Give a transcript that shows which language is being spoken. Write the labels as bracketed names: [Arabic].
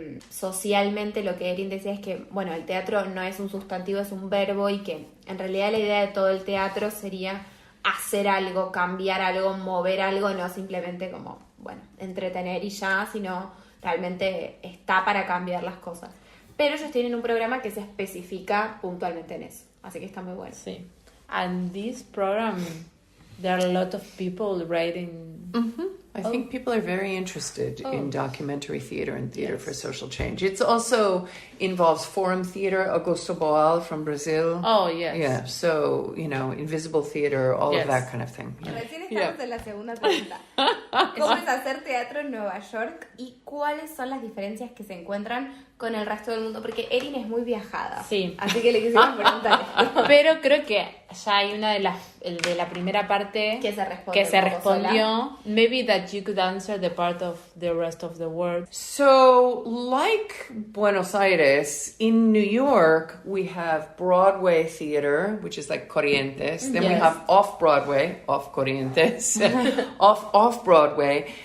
[Spanish] Socialmente lo que Erin decía es que, bueno, el teatro no es un sustantivo, es un verbo, y que en realidad la idea de todo el teatro sería hacer algo, cambiar algo, mover algo, no simplemente como, bueno, entretener y ya, sino realmente está para cambiar las cosas. Pero ellos tienen un programa que se especifica puntualmente en eso, así que está muy bueno. Sí. [English] And this program, there are a lot of people writing. Mm-hmm. I think people are very interested in documentary theater and theater for social change. It also involves forum theater, Augusto Boal from Brazil. Oh, yes. Yeah, so, invisible theater, all of that kind of thing. [Spanish] Recién estamos en la segunda pregunta. ¿Cómo es hacer teatro en Nueva York y cuáles son las diferencias que se encuentran con el resto del mundo? Porque Erin es muy viajada. Sí. Así que le quisimos preguntar esto. Pero creo que ya hay una de la primera parte que se respondió. [English] Maybe that you could answer the part of the rest of the world. So, like Buenos Aires, in New York, we have Broadway theater, which is like Corrientes. Then we have off-Broadway, off Corrientes, off-Broadway.